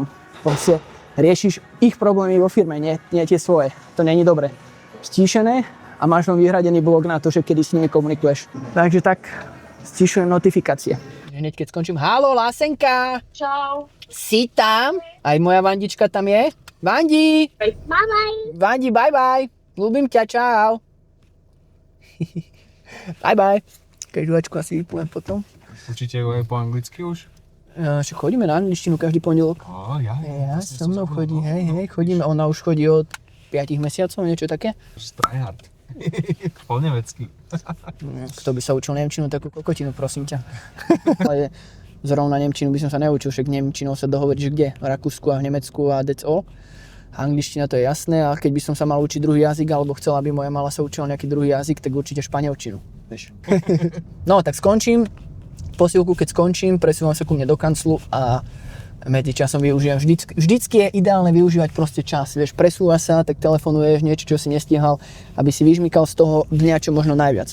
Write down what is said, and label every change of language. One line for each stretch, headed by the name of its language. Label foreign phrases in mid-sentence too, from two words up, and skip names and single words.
Slovak: Proste riešiš ich problémy vo firme, nie tie svoje. To není dobre. Stíšené a máš len vyhradený blok na to, že kedy s nimi komunikuješ. Takže tak stíšujem notifikácie. Hneď keď skončím. Haló, Lásenka! Čau. Si tam? Aj moja Vandička tam je? Vandi!
English: Bye bye. Vandi, bye bye.
Slovak: Ľúbim ťa, čau.
English: Bye bye.
Slovak: Každúvačku asi vyplujem potom. Určite je po anglicky už? Že chodíme na angličtinu každý pondelok. Ja so mnou chodí, hej, chodíme. Ona už chodí od 5 mesiacov, niečo také. Tryhard. Po nemecky. Kto by sa učil nemčinu, takú kokotinu, prosím ťa. Ale zrovna nemčinu by som sa neučil, však nemčinou sa dohovoríš kde? V Rakúsku a v Nemecku a
English: that's all.
Slovak: Angličtina to je jasné, a keď by som sa mal učiť druhý jazyk, alebo chcel, aby moja mala sa učila nejaký druhý jazyk, tak určite španielčinu. Vieš. No, tak skončím. Posilku, keď skončím, presúvam sa ku mne do kanclu a medzi časom využívam. Vždycky je ideálne využívať proste čas. Vieš, presúva sa, tak telefonuješ niečo, čo si nestihal, aby si vyžmykal z toho dňa čo možno najviac.